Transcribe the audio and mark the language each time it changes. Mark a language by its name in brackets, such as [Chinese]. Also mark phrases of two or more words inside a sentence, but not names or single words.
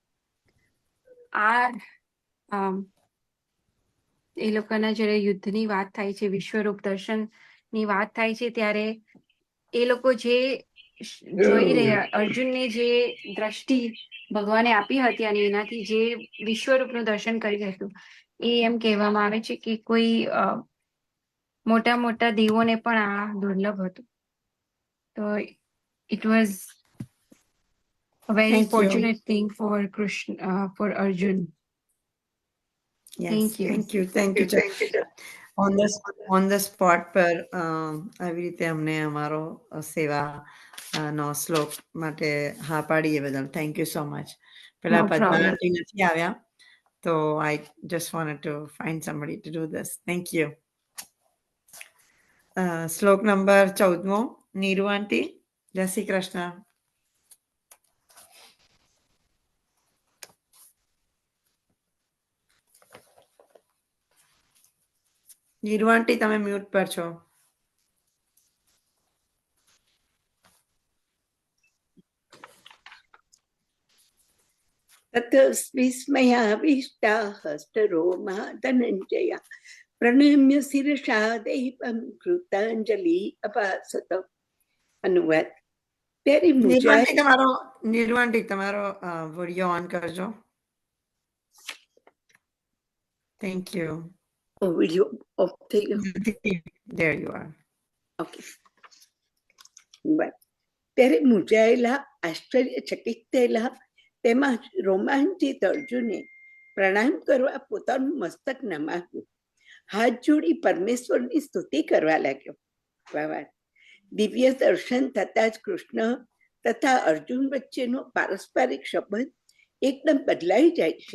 [Gujarati] આ એ લોકોના જ્યારે યુદ્ધની વાત થાય છે, વિશ્વરૂપ દર્શનની વાત થાય છે, ત્યારે એ લોકો જે જોઈ રહ્યા, અર્જુનને જે દ્રષ્ટિ ભગવાને આપી હતી અને એનાથી જે વિશ્વરૂપનું દર્શન કરી હતું, એ એમ કહેવામાં આવે છે કે કોઈ મોટા મોટા દેવોને પણ આ દુર્લભ હતું. [English] તો it was a very Thank you. fortunate thing for Krishna, for Arjun. Yes, Thank you. thank you. On the spot [Gujarati] પર આવી રીતે અમને અમારો સેવા નો શ્લોક માટે હા પાડી એ બદલ [English] thank you so much. [Gujarati] પેલા [English] No problem. [Gujarati] પદ્માવતી નથી આવ્યા, તો [English] I just wanted to find somebody to do this. Thank you. શ્લોક નંબર 14મો. નીરુ આંટી. જય શ્રી કૃષ્ણ. નીરુ આંટી તમે મ્યુટ પર છો. [Sanskrit] तत विस्मयाविष्टा हस्तरोमा धनञ्जया प्रणम्य शिरसा देवं कृताञ्जलि अभासत. अनुवाद. [Gujarati] ત્યારે મુજાએ નીરુ આંટી તમારો વિડીયો ઓન કરજો. [English] thank you. [Gujarati] વિડીયો ઓફ થઈ ગયો. [English] There you are. [Gujarati] ઓકે. ત્યારે મુજાયેલા આશ્ચર્યચકિત થયેલા તેમાં રોમાંચિત અર્જુને પ્રણામ કરવા પોતાનું મસ્તક નમાવ્યું. હાથ જોડી પરમેશ્વરની સ્તુતિ કરવા લાગ્યો. ભાવાર્થ: દિવ્ય દર્શન થતા જ કૃષ્ણ તથા અર્જુન વચ્ચેનો પારસ્પરિક સંબંધ એકદમ બદલાઈ જાય છે.